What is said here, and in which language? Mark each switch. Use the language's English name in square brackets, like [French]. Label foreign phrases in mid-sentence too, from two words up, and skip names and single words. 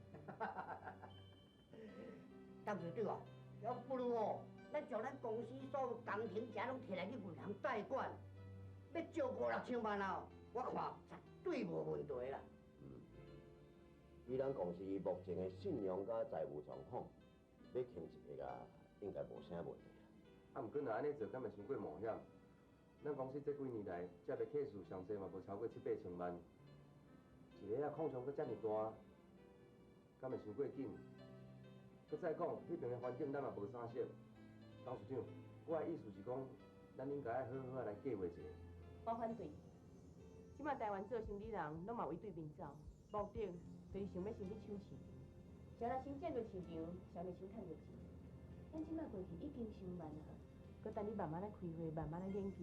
[Min Nan Chinese] 董事长啊，要不如哦，咱将咱公司所有工程遮拢摕来去银行贷款，要借5、6千万哦，我看绝对无问题啦。以咱公司目前的信用甲财务状况，要轻一下啊，应该无啥问题啦。啊，毋过若安尼做，敢会伤过冒险？咱公司这几年来，接的客数上济嘛无超过7、8千万，一个啊扩张阁遮尔大，敢会伤过紧？搁再讲，迄边的环境咱嘛无啥熟。董事长，我的意思是讲，咱应该爱好好啊来计划一下。我反对。即马台湾做生意人拢嘛为对面走，目的就是想要先去抢市场。谁若先占着市场，谁就先趁着钱。咱即马过去已经伤慢啊，搁等你慢慢来开会，慢慢来研究。